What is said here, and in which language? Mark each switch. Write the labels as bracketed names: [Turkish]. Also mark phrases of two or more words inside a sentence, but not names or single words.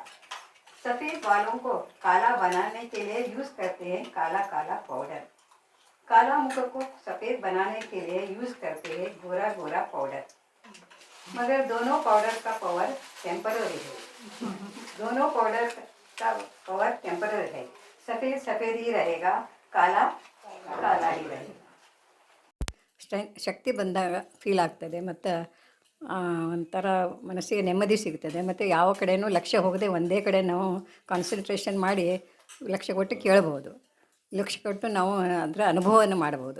[Hindi] सफ़ेद बालों को काला बनाने के लिए यूज़ करते हैं काला काला पाउडर। काला मुख को सफ़ेद बनाने के लिए यूज़ करते हैं गोरा गोरा पाउडर। मगर दोनों पाउडर का पावर टेम्पररी है, दोनों पाउडर का पावर टेम्पररी है। सफ़ेद सफ़ेद ही रहेगा, काला [Kannada] ಕಾಲ ಇದೆ. ಶಕ್ತಿ ಬಂದಾಗ ಫೀಲ್ ಆಗ್ತದೆ ಮತ್ತು ಒಂಥರ ಮನಸ್ಸಿಗೆ ನೆಮ್ಮದಿ ಸಿಗ್ತದೆ. ಮತ್ತು ಯಾವ ಕಡೆಯೂ ಲಕ್ಷ್ಯ ಹೋಗದೆ ಒಂದೇ ಕಡೆ ನಾವು ಕಾನ್ಸಂಟ್ರೇಷನ್ ಮಾಡಿ ಲಕ್ಷ್ಯ ಕೊಟ್ಟು ಕೇಳ್ಬೋದು, ಲಕ್ಷ್ಯ ಕೊಟ್ಟು ನಾವು ಅದರ ಅನುಭವವನ್ನು ಮಾಡ್ಬೋದು.